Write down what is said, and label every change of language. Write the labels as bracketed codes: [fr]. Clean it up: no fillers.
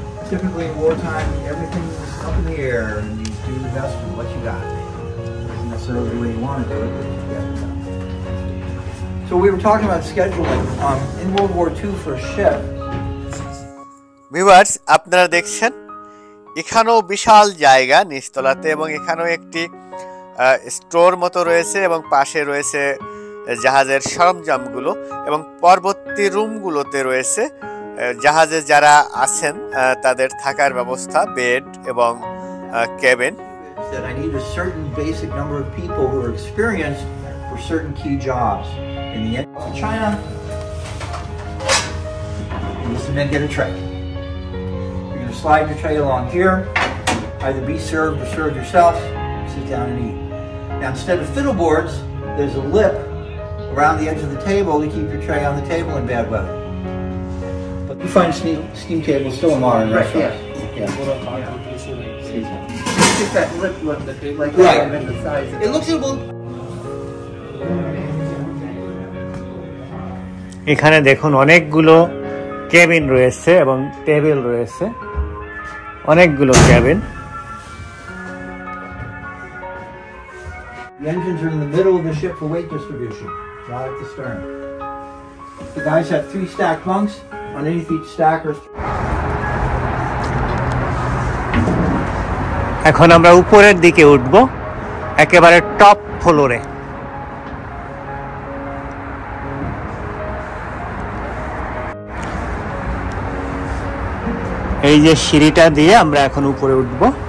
[en] Typically in wartime, everything's up in the air and you do the best with what you got. Not necessarily the way you want to do it, but you get it done. So we were talking about scheduling. In World War II for a ship. [bn] Viewers, আপনারা দেখছেন এখানেও বিশাল জায়গা নিচতলাতে এবং এখানেও একটি store মতো রয়েছে এবং পাশে রয়েছে জাহাজের সরঞ্জামগুলো এবং পরবর্তী রুমগুলোতে রয়েছে জাহাজে যারা আছেন তাদের থাকার ব্যবস্থা, বেড এবং cabin. [en] That I need a certain basic number of people who are experienced for certain key jobs. In the end of China, these men get a tray. You're going to slide your tray along here, either be served or serve yourself, sit down and eat. Now instead of fiddleboards, there's a lip around the edge of the table to keep your tray on the table in bad weather. But you find steam tables still in modern restaurants. Yeah. Just that lip look like Right. that, and the size of It looks a little. [bn] এখানে দেখুন অনেকগুলো cabin রয়েছে এবং table রয়েছে, অনেকগুলো cabin. [en] The engines are in the middle of the ship for weight distribution, not at the stern. The guys have 3 stacked bunks. Underneath each stack are [bn] এখন আমরা উপরের দিকে উঠব, একেবারে টপ ফ্লোরে। এই যে সিঁড়িটা দিয়ে আমরা এখন উপরে উঠব।